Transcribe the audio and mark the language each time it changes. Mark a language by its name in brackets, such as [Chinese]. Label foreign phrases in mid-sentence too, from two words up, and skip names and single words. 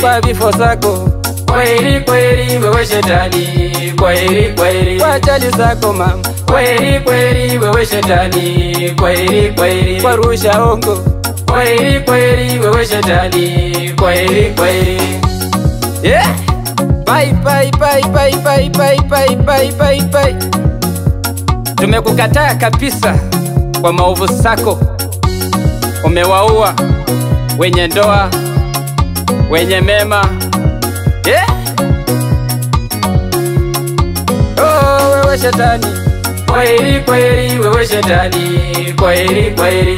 [Swahili] kwa vifo zako, kweli kweli wewe shetani, kweli kweli kwa ajali zako kweli kweli wewe shetani, kweli kweli kwa rusha ongo, kweli kweli wewe shetani, kweli kweli. [English] Bye bye bye bye bye bye bye bye bye bye. [Swahili] Tumekukataa kabisa kwa maovu zako. Umewaua wenye ndoa, wenye mema. Wewe shetani, Kweli kweli wewe shetani, kweli kweli